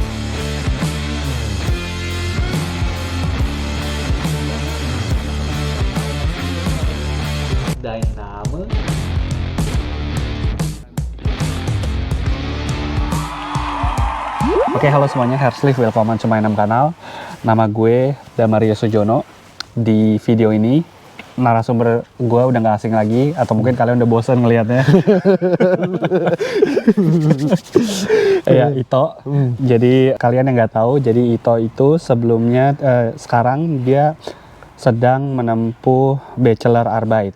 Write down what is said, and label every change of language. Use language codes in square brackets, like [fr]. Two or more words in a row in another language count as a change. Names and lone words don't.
[id] Dynamo. Oke, halo semuanya, [de] herzlich willkommen [en] to my [de] kanal. [id] Nama gue Damario Sujono. Di video ini narasumber gue udah gak asing lagi, atau mungkin kalian udah bosan ngelihatnya. Ya, Ito. Jadi kalian yang nggak tahu, jadi Ito itu sebelumnya sekarang dia sedang menempuh Bachelor Arbeit.